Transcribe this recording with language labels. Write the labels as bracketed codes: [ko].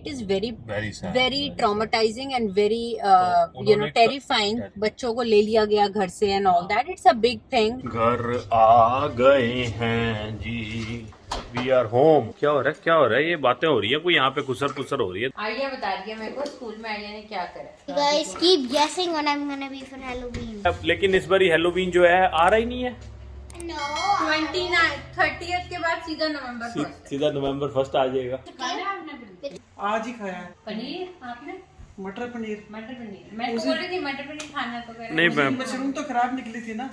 [en] It is very traumatising and very you know terrifying. [hi] बच्चों को ले लिया गया घर से [en] And all that, it's a big thing. [hi] घर आ गए हैं जी, [en] We are home. [hi] क्या हो रहा है? ये बातें हो रही है, कोई यहाँ पे कुसर हो रही है। आर्या बता रही है मेरे को स्कूल में आर्या ने क्या करा। [en] Guys, keep guessing what I'm gonna be for Halloween. [hi] लेकिन इस बारी हेलोवीन जो है आ रहा ही नहीं है। [en] No. [hi] 30th के बाद सीधा नवंबर 1 सीधा नवंबर 1 आ जाएगा। आज ही खाया है पनीर आपने? मटर पनीर। मैं तो बोल रही थी मटर पनीर खाना, तो कह रहे नहीं, मैं मशरूम तो खराब निकली थी ना,